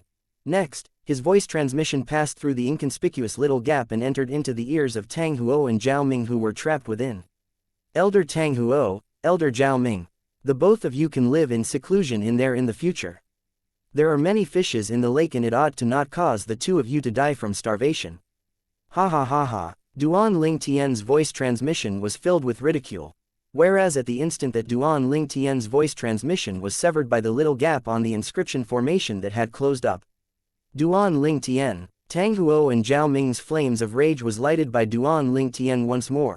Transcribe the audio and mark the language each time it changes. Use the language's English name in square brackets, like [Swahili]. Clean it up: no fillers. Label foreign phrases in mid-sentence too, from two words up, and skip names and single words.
[English] Next, his voice transmission passed through the inconspicuous little gap and entered into the ears of Tang Huo and Zhao Ming, who were trapped within. "Elder Tang Huo, Elder Zhao Ming. The both of you can live in seclusion in the future. There are many fishes in the lake and it ought to not cause the two of you to die from starvation." Ha ha ha ha. Duan Ling Tian's voice transmission was filled with ridicule. Whereas at the instant that Duan Ling Tian's voice transmission was severed by the little gap on the inscription formation that had closed up. Duan Ling Tian, Tang Huo and Zhao Ming's flames of rage was lighted by Duan Ling Tian once more.